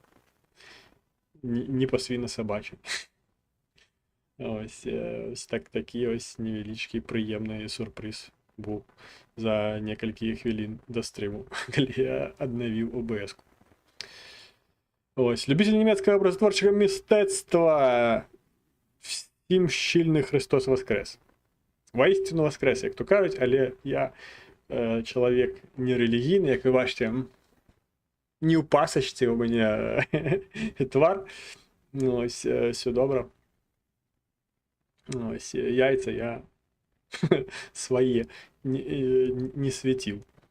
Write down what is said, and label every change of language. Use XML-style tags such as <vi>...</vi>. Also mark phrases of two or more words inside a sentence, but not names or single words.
<be>Не па-свіна-сабачай. Ось такі ось невялічкі прыемны сюрпрыз був за некалькі хвілін да стрыму, калі я аднавіў ОБС-ку.</be> <uk>Ось, любитель нямецкага образотворчага мистецтва, всім шчыльны Христос воскрес. Воістину воскрес, як то кажуть,</uk> <be>але я чалавек нерэлігійны, як вы бачыце, не ў пасачцы у мяне твар.</be> <uk>Ось, все добра.</uk> <be>Ось, яйца я свае не свяціў.</be>